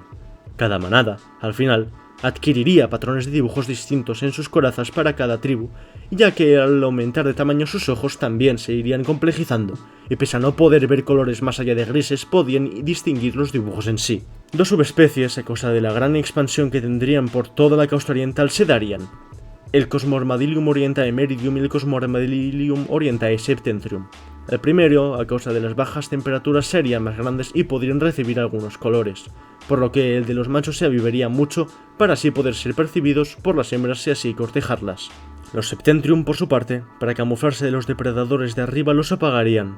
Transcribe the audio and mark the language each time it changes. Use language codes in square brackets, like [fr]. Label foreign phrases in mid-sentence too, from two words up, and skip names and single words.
[es] Cada manada, al final, adquiriría patrones de dibujos distintos en sus corazas para cada tribu, ya que al aumentar de tamaño sus ojos también se irían complejizando, y pese a no poder ver colores más allá de grises, podían distinguir los dibujos en sí. Dos subespecies, a causa de la gran expansión que tendrían por toda la costa oriental, se darían: el Cosmormadillium orientae meridium y el Cosmormadillium orientae septentrium. El primero, a causa de las bajas temperaturas, serían más grandes y podrían recibir algunos colores, por lo que el de los machos se avivaría mucho para así poder ser percibidos por las hembras y así cortejarlas. Los septentrium, por su parte, para camuflarse de los depredadores de arriba, los apagarían.